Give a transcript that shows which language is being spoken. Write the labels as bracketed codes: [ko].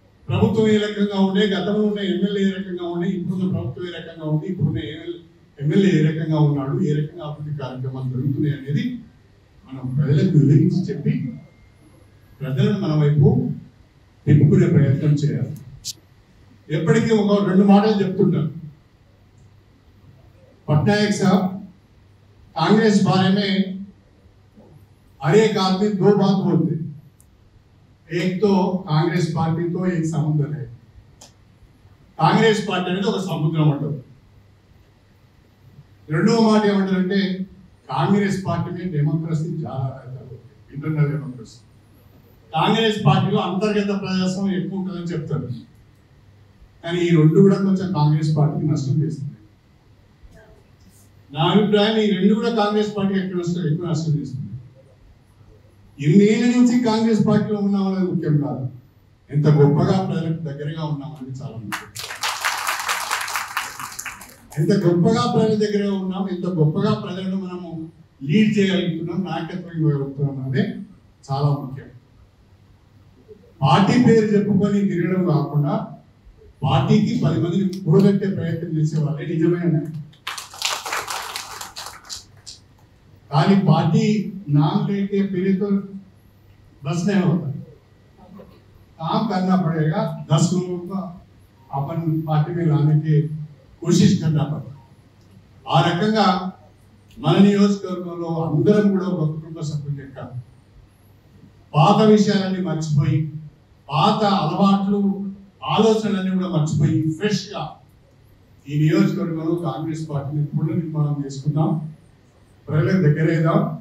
[te] ప్రభుత్వం ఏ రకంగా ఉండే, గతంలో ఉన్న ఎమ్మెల్యే ఏ రకంగా ఉండే, ఇప్పుడున్న ప్రభుత్వం ఏ రకంగా ఉంది, ఇప్పుడున్న ఎమ్మెల్యే ఏ రకంగా ఉన్నాడు, ఏ రకంగా అభివృద్ధి కార్యక్రమాలు జరుగుతున్నాయి అనేది మనం ప్రజలకు వివరించి చెప్పి ప్రజలను మన వైపు తిప్పుకునే ప్రయత్నం చేయాలి. ఎప్పటికీ ఒక 2 మాటలు చెప్తుంటారు. [hi] पटनायक साहब, कांग्रेस बारे में हर एक आदमी 2 बात बोलते, एक तो कांग्रेस पार्टी तो एक समुद्र है, कांग्रेस पार्टी [te] అనేది ఒక సముద్రం అంటారు. రెండో మాట ఏమంటారంటే కాంగ్రెస్ పార్టీ [hi] में डेमोक्रेसी [te] చాలా [hi] रहता [te] ఇంటర్నల్ డెమోక్రసీ, కాంగ్రెస్ పార్టీలో అంతర్గత ప్రజాస్వామ్యం ఎక్కువ ఉంటుందని చెప్తారు. కానీ ఈ రెండు కూడా కొంచెం కాంగ్రెస్ పార్టీకి నష్టం చేస్తుంది. నా అభిప్రాయం ఈ రెండు కూడా కాంగ్రెస్ పార్టీ ఎక్కువ నష్టం చేస్తుంది. ఇన్నేళ్ళ నుంచి కాంగ్రెస్ పార్టీలో ఉన్నామనేది ముఖ్యం కాదు, ఎంత గొప్పగా ప్రజలకు దగ్గరగా ఉన్నామనేది చాలా ముఖ్యం. ఎంత గొప్పగా ప్రజల దగ్గరగా ఉన్నాం, ఎంత గొప్పగా ప్రజలను మనము లీడ్ చేయగలుగుతున్నాం, నాయకత్వం ఇవ్వగలుగుతున్నాం అనేది చాలా ముఖ్యం. పార్టీ పేరు చెప్పుకొని తిరగడం కాకుండా పార్టీకి 10 మందిని కూడగట్టే ప్రయత్నం చేసే వాళ్ళే నిజమైన. [hi] खाली पार्टी नाम लेके फिर तो बस नहीं होता, काम करना पड़ेगा, 10 लोगों को अपन पार्टी में लाने की कोशिश करना पड़ता. [te] आ रకంగా మన నియోజకవర్గంలో అందరం కూడా ఒక కుటుంబ సభ్యులు లెక్క పాత విషయాలన్నీ మర్చిపోయి, పాత అలవాట్లు ఆలోచనలన్నీ కూడా మర్చిపోయి ఫ్రెష్ గా ఈ నియోజకవర్గంలో కాంగ్రెస్ పార్టీని పునర్నిర్మాణం చేసుకుందాం, ప్రజలకు దగ్గరేద్దాం.